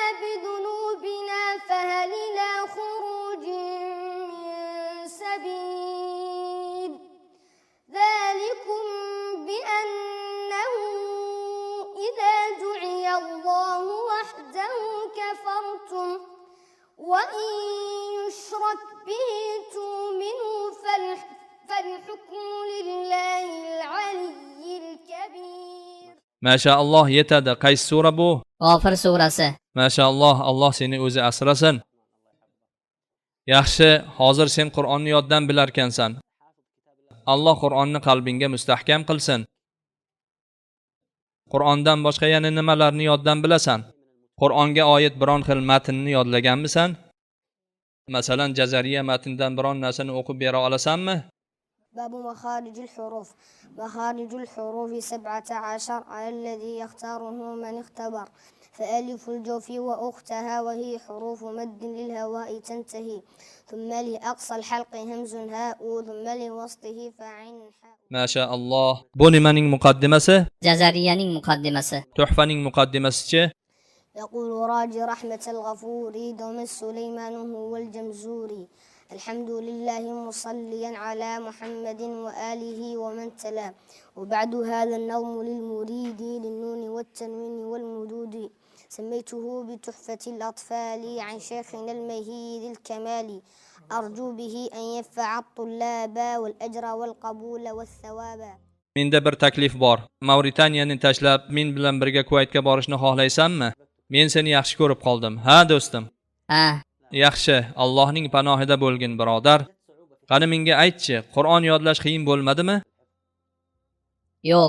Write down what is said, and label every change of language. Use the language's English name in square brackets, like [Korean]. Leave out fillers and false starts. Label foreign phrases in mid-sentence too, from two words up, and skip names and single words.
[Arabic] بذنوبنا فهل إلى خروج من سبيل ذلكم بأنه إذا دعي الله وحده كفرتم وإن يشرك به تؤمنوا فالحكم لله العلي الكبير. [Uzbek] Mashaalloh yetadi. Qaysi sura bu? G'ofir surasi. Mashaalloh, Alloh seni o'zi asrasin. Yaxshi, hozir sen Qur'onni yoddan bilarkansan. Alloh Qur'onni qalbingga mustahkam qilsin. Qur'ondan boshqa yana nimalarni yoddan bilasan? Qur'onga oid biron xil matnni yodlaganmisan? Masalan, Jazariya matnidan biron narsani o'qib bera olasanmi? [Arabic] باب مخارج الحروف. مخارج الحروف 17 على الذي يختاره من اختبر فألف الجوف وأختها وهي حروف مد للهواء تنتهي ثم لأقصى الحلق همز هاء ثم لوسطه فعين حاء. [Uzbek] Mashaalloh. Bu nimaning muqaddimasi? Jazariyaning muqaddimasi. Tuhfaning muqaddimasi-chi? [Arabic] يقول راجي رحمة الغفور دوم السليمان هو الجمزوري الحمد لله مصليا على محمد وآله ومن تلا وبعد هذا النظم للمريد للنون والتنوين والمدود سميته بتحفة الأطفال عن شيخنا المهيد الكمال أرجو به أن ينفع الطلاب والأجر والقبول والثواب. [Uzbek] Menda bir taklif bor. Mavritaniyani tashlab men bilan birga Kuvaytga borishni xohlaysanmi? Men seni yaxshi ko'rib qoldim. Ha, do'stim. Ha. Yaxshi, Allohning panohida bo'lgin, birodar. Qani menga aytchi, Qur'on yodlash qiyin bo'lmadimi? Yo'q.